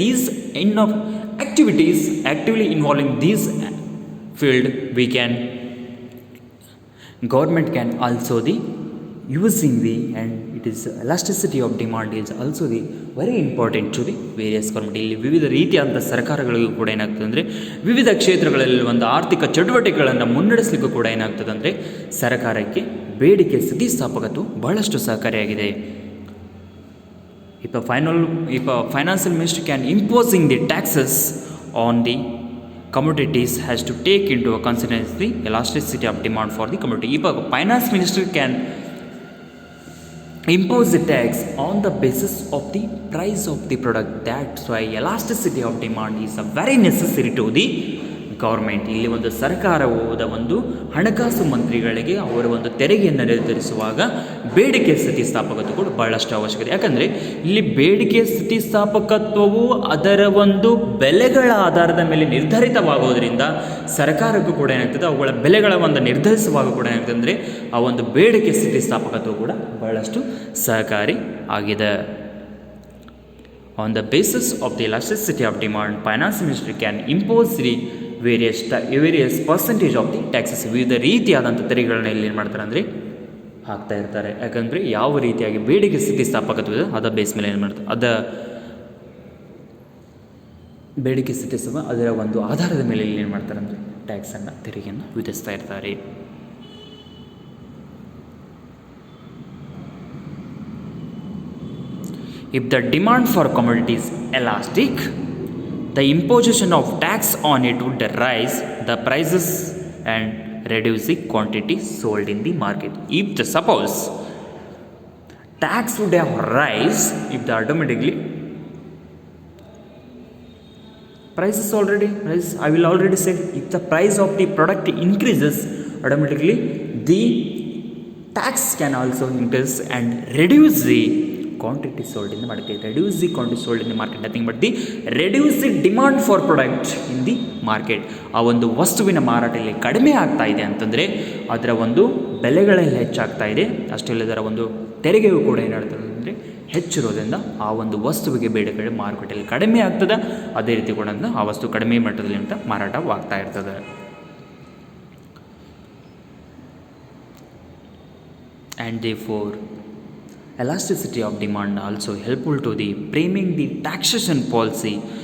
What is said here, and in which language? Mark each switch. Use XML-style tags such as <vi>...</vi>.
<en>These end of activities actively involving these field, we can government can also the using the, and it is elasticity of demand is also the very important to the various government.</en> <kn>ಇಲ್ಲಿ ವಿವಿಧ ರೀತಿಯಾದ ಸರ್ಕಾರಗಳಿಗೂ ಕೂಡ ಏನಾಗ್ತದೆ ಅಂದರೆ ವಿವಿಧ ಕ್ಷೇತ್ರಗಳಲ್ಲಿ ಒಂದು ಆರ್ಥಿಕ ಚಟುವಟಿಕೆಗಳನ್ನು ಮುನ್ನಡೆಸಲಿಕ್ಕೂ ಕೂಡ ಏನಾಗ್ತದೆ ಅಂದರೆ ಸರ್ಕಾರಕ್ಕೆ ಬೇಡಿಕೆ ಸ್ಥಿತಿಸ್ಥಾಪಕತ್ವ ಬಹಳಷ್ಟು ಸಹಕಾರಿಯಾಗಿದೆ.</kn> <en>If a financial minister can imposing the taxes on the commodities has to take into consideration the elasticity of demand for the commodity. If a finance minister can impose the tax on the basis of the price of the product, that's why elasticity of demand is a very necessary to the government.</en> <kn>ಇಲ್ಲಿ ಒಂದು ಸರ್ಕಾರವಾದ ಒಂದು ಹಣಕಾಸು ಮಂತ್ರಿಗಳಿಗೆ ಅವರ ಒಂದು ತೆರಿಗೆಯನ್ನು ನಿರ್ಧರಿಸುವಾಗ ಬೇಡಿಕೆ ಸ್ಥಿತಿಸ್ಥಾಪಕತ್ವ ಕೂಡ ಬಹಳಷ್ಟು ಅವಶ್ಯಕತೆ. ಯಾಕಂದರೆ ಇಲ್ಲಿ ಬೇಡಿಕೆ ಸ್ಥಿತಿಸ್ಥಾಪಕತ್ವವು ಅದರ ಒಂದು ಬೆಲೆಗಳ ಆಧಾರದ ಮೇಲೆ ನಿರ್ಧರಿತವಾಗೋದ್ರಿಂದ ಸರ್ಕಾರಕ್ಕೂ ಕೂಡ ಏನಾಗ್ತದೆ ಅವುಗಳ ಬೆಲೆಗಳ ಒಂದು ನಿರ್ಧರಿಸುವಾಗ ಕೂಡ ಏನಾಗ್ತದೆ ಅಂದರೆ ಆ ಒಂದು ಬೇಡಿಕೆ ಸ್ಥಿತಿಸ್ಥಾಪಕತ್ವ ಕೂಡ ಬಹಳಷ್ಟು ಸಹಕಾರಿ ಆಗಿದೆ.</kn> <en>On the basis of the elasticity of demand, finance ministry can impose the various percentage of the taxes.</en> <kn>ವಿವಿಧ ರೀತಿಯಾದಂಥ ತೆರಿಗೆಗಳನ್ನ ಇಲ್ಲಿ ಏನು ಮಾಡ್ತಾರೆ ಅಂದರೆ ಹಾಕ್ತಾ ಇರ್ತಾರೆ. ಯಾಕಂದರೆ ಯಾವ ರೀತಿಯಾಗಿ ಬೇಡಿಕೆ ಸ್ಥಿತಿಸ್ಥಾಪಕತ್ವ ಇದೆ ಅದರ ಬೇಸ್ ಮೇಲೆ ಏನು ಮಾಡ್ತಾರೆ, ಬೇಡಿಕೆ ಸ್ಥಿತಿಸ್ಥಾಪಕ ಅದರ ಒಂದು ಆಧಾರದ ಮೇಲೆ ಇಲ್ಲಿ ಏನು ಮಾಡ್ತಾರೆ ಅಂದರೆ ಟ್ಯಾಕ್ಸನ್ನು ತೆರಿಗೆಯನ್ನು ವಿಧಿಸ್ತಾ ಇರ್ತಾರೆ.</kn> <en>If the demand for commodity is elastic, the imposition of tax on it would raise the prices and reduce the quantity sold in the market. If the suppose tax would have rise, if the automatically prices already rise, I will already say if the price of the product increases, automatically the tax can also increase and reduce the quantity sold in the market. Reduce the quantity sold in the market, nothing but the reduce the demand for product in the market.</en> <kn>ಆ ಒಂದು ವಸ್ತುವಿನ ಮಾರಾಟ ಇಲ್ಲಿ ಕಡಿಮೆ ಆಗ್ತಾ ಇದೆ ಅಂತಂದರೆ ಅದರ ಒಂದು ಬೆಲೆಗಳಲ್ಲಿ ಹೆಚ್ಚಾಗ್ತಾ ಇದೆ. ಅಷ್ಟೇ ಅದರ ಒಂದು ತೆರಿಗೆಯು ಕೂಡ ಏನಾಗ್ತದೆ ಅಂದರೆ ಹೆಚ್ಚಿರೋದ್ರಿಂದ ಆ ಒಂದು ವಸ್ತುವಿಗೆ ಬೇಡಿಕೆ ಮಾರುಕಟ್ಟೆಯಲ್ಲಿ ಕಡಿಮೆ ಆಗ್ತದೆ. ಅದೇ ರೀತಿ ಕೂಡ ಆ ವಸ್ತು ಕಡಿಮೆ ಮಟ್ಟದಲ್ಲಿ ಅಂತ ಮಾರಾಟವಾಗ್ತಾ ಇರ್ತದೆ.</kn> <en>And therefore elasticity of demand also helpful to the framing the taxation policy.</en>